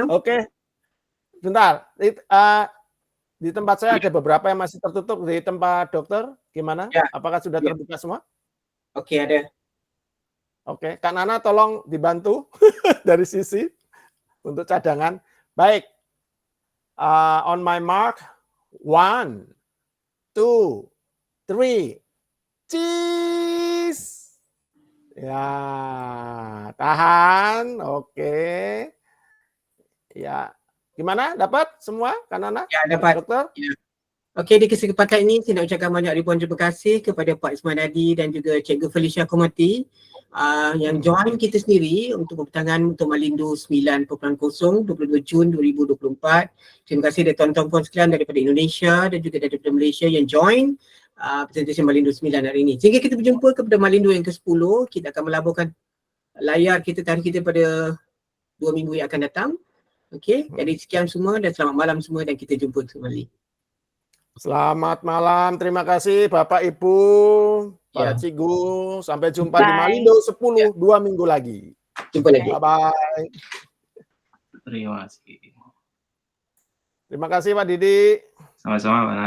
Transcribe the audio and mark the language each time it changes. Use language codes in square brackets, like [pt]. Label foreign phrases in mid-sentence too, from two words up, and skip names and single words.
[id] Oke. Bentar. Di tempat saya ada beberapa yang masih tertutup. Di tempat dokter gimana? Ya. Apakah sudah terbuka semua? Oke, ada. Oke, Kak Nana tolong dibantu dari sisi untuk cadangan. Baik. [en] On my mark. 1, 2, 3. Cheese. [id] Ya, tahan. Oke. Ya. Gimana? Dapat semua, Kak Nana? Ya, dapat. Dokter? [ms] Ya. Okey, di kesempatan ini saya nak ucapkan banyak ribuan terima kasih kepada Pak Isman Adi dan juga Cikgu Felicia Komati yang join kita sendiri untuk pertengahan untuk Malindo 9.0 22 Jun 2024. Terima kasih kepada tuan-tuan puan sekalian daripada Indonesia dan juga daripada Malaysia yang [en] join presentation [ms] Malindo 9 hari ini. Sehingga kita berjumpa kepada Malindo yang ke-10, kita akan melaburkan layar kita tarikh kita pada 2 minggu yang akan datang. Okey, jadi sekian semua dan selamat malam semua dan kita jumpa kembali. [id] Selamat malam, terima kasih Bapak Ibu, para Cikgu. Sampai jumpa di Malindo 10, 2 minggu lagi. Jumpa lagi. [en] Bye-bye. [id] Terima kasih. Terima kasih Pak Didi. Sama-sama Pak.